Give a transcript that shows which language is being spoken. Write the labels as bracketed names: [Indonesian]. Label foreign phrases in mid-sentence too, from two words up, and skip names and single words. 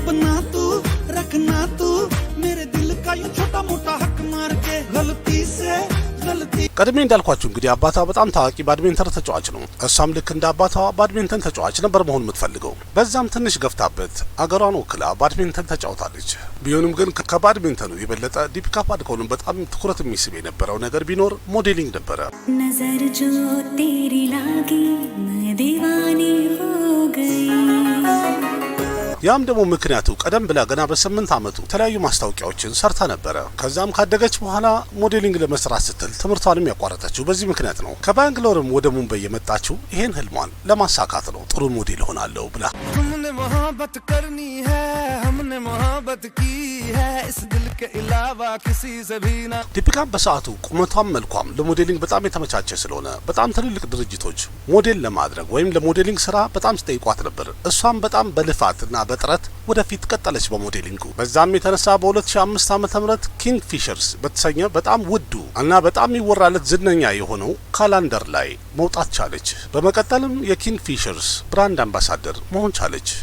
[Amharic] ቀድሜ እንዳልኳችሁ እንግዲህ አባቷ በጣም ታዋቂ ባድሚንተን ተጫዋች ነው። እሷም ልክ እንደ አባቷ ባድሚንተን ተጫዋች ነበር መሆን የምትፈልገው። በዛም ትንሽ ገፍታበት አገሯን ወክላ ባድሚንተን ተጫውታለች። ቢሆንም ግን ከባድሚንተኑ የበለጠ ዲፒካ ፓዱኮን በጣም ትኩረት የሚስብ የነበረው ነገር ቢኖር ሞዴሊንግ ነበረ። [Hindi] नज़र जो तेरी लगी मैं दीवानी हो गई [Amharic] ያም ደግሞ ምክንያቱ ቀደም ብላ ገና በ8 ዓመቱ የተለያዩ ማስታወቂያዎችን ሰርታ ነበረ። ከዛም ካደገች በኋላ ሞዴሊንግ ለመስራት ስትል ትምህርቷንም ያቋረጠችው በዚህ ምክንያት ነው። ከባንግሎርም ወደ ሙምባይ የመጣችው ይሄን ህልሟን ለማሳካት ነው። ጥሩ ሞዴል ሆናለሁ ብላ [Hindi] मोहब्बत करनी है हमने मोहब्बत की है इस दिल के अलावा किसी से भी ना [Amharic] ዲፒካ በሰዓቱ ቁመቷም መልኳም ለሞዴሊንግ በጣም የተመቻቸ ስለሆነ በጣም ትልልቅ ድርጅቶች ሞዴል ለማድረግ ወይም ለሞዴሊንግ ስራ በጣም ሲጠይቋት ነበር። እሷም በጣም በልፋትና በጥረት ወደፊት ቀጠለች በሞዴሊንጉ። በዛም የተነሳ በ2005 ዓመተ ምህረት ኪንግ ፊሸርስ በተሰኘ በጣም ውዱ እና በጣም ይወራለት ዝነኛ የሆነው ካላንደር ላይ መውጣት ቻለች። በመቀጠልም የኪንግ ፊሸርስ ብራንድ አምባሳደር መሆን ቻለች።